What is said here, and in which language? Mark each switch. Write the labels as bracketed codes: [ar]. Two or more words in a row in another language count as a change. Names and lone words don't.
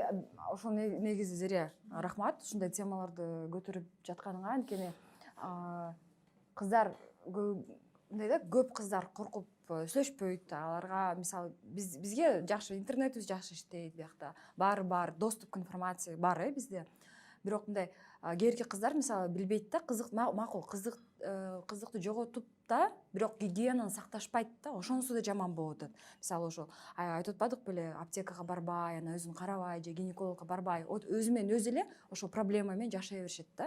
[ky] Ошол негизи Зерия, рахмат ушундай темаларды көтөрүп жатканыңа. Анткени кыздар мындай да, көп кыздар коркуп сүйлөшпөйт. Аларга мисалы бизге жакшы, интернетибиз жакшы иштейт, биякта баары бар, [ru] доступ к информации [ky] бар бизде. Бирок мындай кээинки кыздар мисалы билбейт да, макул кыздыкты жоготуп да, бирок гигиенаны сакташпайт да, ошонусу да жаман болуп атат. Мисалы ошо айтып атпадык беле, аптекага барбай, анан өзүн карабай же гинекологко барбай, өзү менен өзү эле ошол проблема менен жашай беришет да.